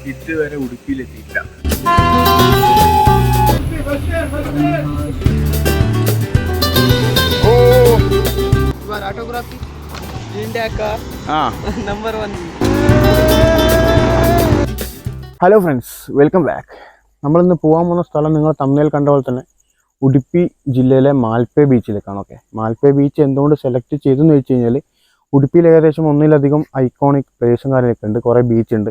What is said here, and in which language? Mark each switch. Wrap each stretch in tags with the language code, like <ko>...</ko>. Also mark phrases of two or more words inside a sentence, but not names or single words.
<ml>ഇതുവരെ ഉടുപ്പിയിലെത്തിയില്ല.</ml> <hi>ऑटोग्राफी इंडिया का नंबर 1.</hi> <en>Hello friends, welcome back.</en> <ml>നമ്മളിന്ന് പോകാൻ പോകുന്ന സ്ഥലം നിങ്ങൾ തമ്മിൽ കണ്ട പോലെ തന്നെ ഉടുപ്പി ജില്ലയിലെ മാൽപ്പേ ബീച്ചിലേക്കാണ്. ഓക്കെ, മാൽപ്പേ ബീച്ച് എന്തുകൊണ്ട് സെലക്ട് ചെയ്തെന്ന് വെച്ച് കഴിഞ്ഞാൽ ഉടുപ്പിയിൽ ഏകദേശം ഒന്നിലധികം</ml> <en>iconic place</en> <ml>കാര്യങ്ങളൊക്കെ ഉണ്ട്, കുറേ ബീച്ചുണ്ട്.</ml>